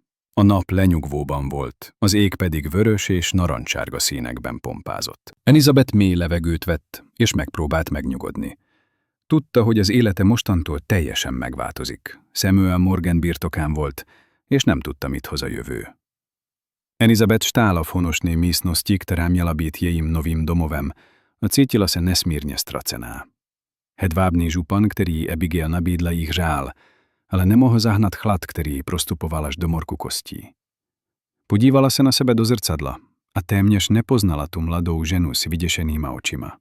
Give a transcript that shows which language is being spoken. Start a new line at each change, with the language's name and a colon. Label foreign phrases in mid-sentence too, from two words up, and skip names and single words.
Hungarian: A nap lenyugvóban volt, az ég pedig vörös és narancssárga színekben pompázott. Elizabeth mély levegőt vett, és megpróbált megnyugodni. Tudta, hogy az élete mostantól teljesen megváltozik. Samuel Morgan birtokán volt, és nem tudta, mit hoz a jövő.
Czech: Elizabeth stála v honosné místnosti, která měla být jejím novým domovem, a cítila se nesmírně ztracená. Hedvábný župan, který Abigail nabídla, jí hřál, ale nemohl zahnat chlad, který prostupoval až do morku kostí. Podívala se na sebe do zrcadla a téměř nepoznala tu mladou ženu s vyděšenýma očima.